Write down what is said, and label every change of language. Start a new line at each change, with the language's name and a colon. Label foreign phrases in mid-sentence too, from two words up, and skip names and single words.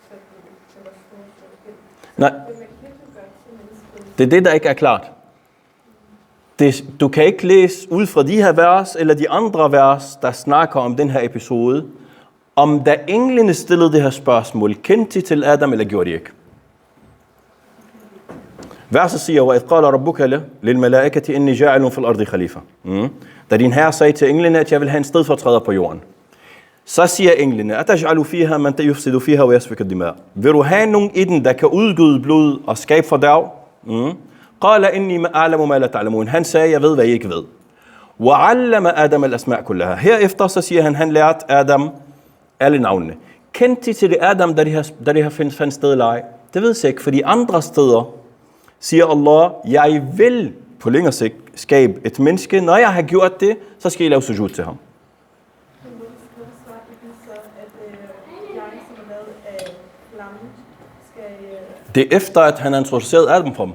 Danish: Nej, det er det, der ikke er klart. Du kan ikke læse ud fra de her vers, eller de andre vers, der snakker om den her episode, om da englene stillede det her spørgsmål, kendte de til Adam, eller gjorde de ikke? Verset siger,
Arabic: وَإِذْ قَالَ رَبُّكَ لِلْمَلَائِكَةِ إِنِّي جَاعِلٌ فِي الْأَرْضِ خَلِيفَةً.
Danish: Da din herre sagde til englene, at jeg vil have en stedfortræder på jorden. Så siger englene,
Arabic: أَتَجْعَلُ فِيهَا مَنْ تَيُفْسِدُ فِيهَا وَيَسْفِكُ الدِّمَاء.
Danish: Vil du have nogen i den, der kan udgyde blod og skabe forderv?
Arabic: قَالَ إِنِّي أَعْلَمُ مَا لَا تَعْلَمُونَ.
Danish: Han sagde, jeg ved, hvad I ikke ved.
Arabic: وَعَلَّمَ آدَمَ الْأَسْمَاءَ كُلَّهَا.
Danish: Herefter så siger han lærte Adam alle navnene. Kendte de til det Adam, da det her fandt sted eller ej? Det ved jeg ikke, fordi andre steder siger Allah, jeg vil på længere sigt skabe et menneske. Når jeg har gjort det, så skal I lave sujud til ham. Det er efter, at han har introduceret Adam for dem.